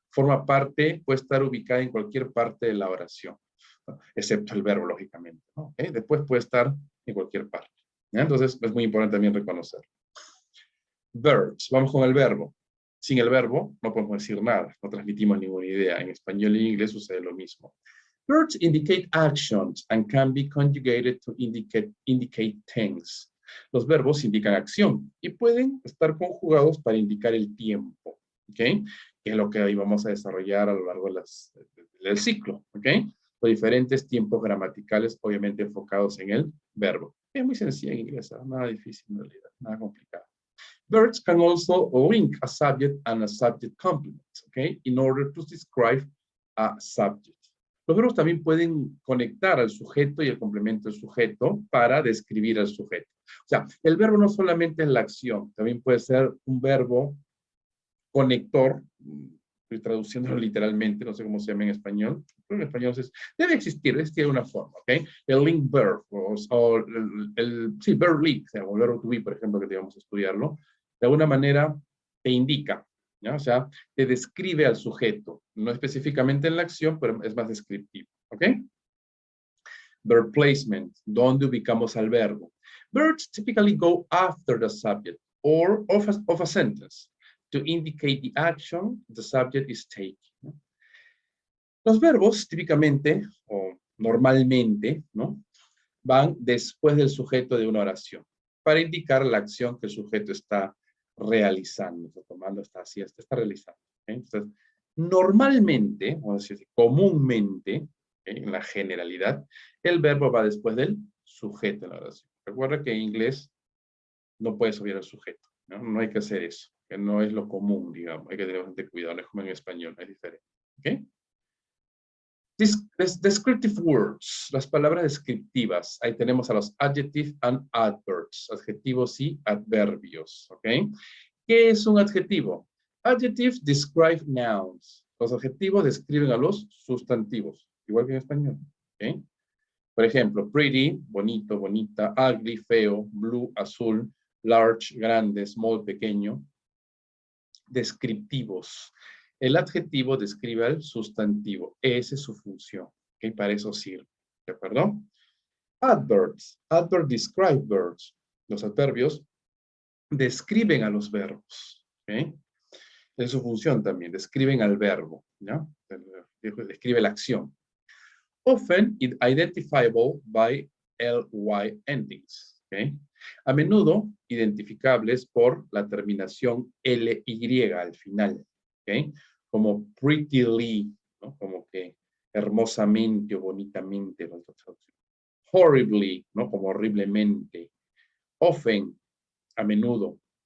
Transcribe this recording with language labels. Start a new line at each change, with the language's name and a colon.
Spanish: Forma parte, puede estar ubicada en cualquier parte de la oración, ¿no? Excepto el verbo, lógicamente, ¿no? ¿Okay? Después puede estar en cualquier parte. ¿Ya? Entonces, es muy importante también reconocerlo. Verbs, vamos con el verbo. Sin el verbo no podemos decir nada, no transmitimos ninguna idea. En español y en inglés sucede lo mismo.
English: Verbs indicate actions and can be conjugated to indicate things.
Spanish: Los verbos indican acción y pueden estar conjugados para indicar el tiempo, ¿ok? Que es lo que hoy vamos a desarrollar a lo largo del ciclo, ¿ok? Los diferentes tiempos gramaticales, obviamente enfocados en el verbo. Es muy sencillo en inglés, ¿eh? Nada difícil en realidad, nada complicado.
English: Verbs can also link a subject and a subject complement, okay, in order to describe a subject.
Spanish: Los verbos también pueden conectar al sujeto y el complemento del sujeto para describir al sujeto. O sea, el verbo no solamente es la acción, también puede ser un verbo conector, estoy traduciéndolo literalmente, no sé cómo se llama en español, pero en español debe existir una forma, ¿ok? El link verb, o sí, verb link, o sea, el verbo to be, por ejemplo, que debemos estudiarlo, de alguna manera te indica, ¿ya? O sea, te describe al sujeto, no específicamente en la acción, pero es más descriptivo, ¿ok?
English: Verb placement,
Spanish: ¿dónde ubicamos al verbo?
English: Verbs typically go after the subject or of a sentence to indicate the action the subject is taking.
Spanish: ¿No? Los verbos típicamente o normalmente, ¿no? Van después del sujeto de una oración para indicar la acción que el sujeto está realizando, está tomando, está haciendo, está realizando. ¿Okay? Entonces, normalmente, o decir, comúnmente, ¿okay? En la generalidad, el verbo va después del sujeto de la oración. Recuerda que en inglés no puedes obviar al sujeto, ¿no? No hay que hacer eso, que no es lo común, digamos, hay que tener bastante cuidado, no es como en español, es diferente. ¿Ok?
English: Descriptive words,
Spanish: las palabras descriptivas. Ahí tenemos a los
English: adjectives and adverbs,
Spanish: adjetivos y adverbios. ¿Ok? ¿Qué es un adjetivo?
English: Adjectives describe nouns.
Spanish: Los adjetivos describen a los sustantivos, igual que en español. ¿Ok? Por ejemplo, pretty, bonito, bonita, ugly, feo, blue, azul, large, grande, small, pequeño. Descriptivos. El adjetivo describe al sustantivo. Esa es su función. ¿Okay? Para eso sirve. ¿De acuerdo?
English: Adverbs. Adverb describe verbs.
Spanish: Los adverbios describen a los verbos. ¿Ok? Es su función también, describen al verbo, ¿no? Describe la acción.
English: Often identifiable by ly endings.
Spanish: ¿Ok? A menudo identificables por la terminación ly al final. ¿Ok? Como prettily, ¿no? Como que hermosamente o bonitamente. Horribly, ¿no? Como horriblemente. Often, a menudo.